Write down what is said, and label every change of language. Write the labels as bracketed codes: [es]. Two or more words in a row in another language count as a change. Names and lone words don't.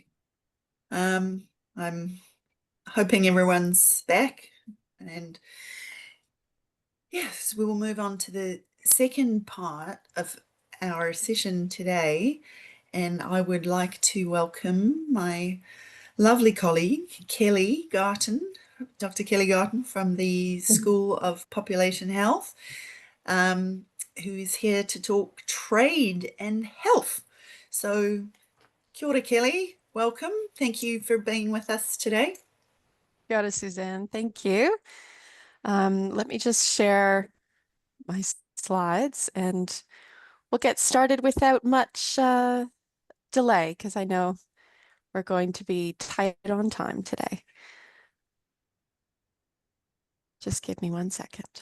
[en] I'm hoping everyone's back, and yes, we will move on to the second part of our session today, and I would like to welcome my lovely colleague, Kelly Garton, Dr. Kelly Garton from the School of Population Health, who is here to talk trade and health. [mi] So kia ora, [en] Kelly. Welcome. Thank you for being with us today. [mi] Kia ora, [en] Suzanne. Thank you. Let me just share my slides and we'll get started without much delay because I know we're going to be tight on time today. Just give me 1 second.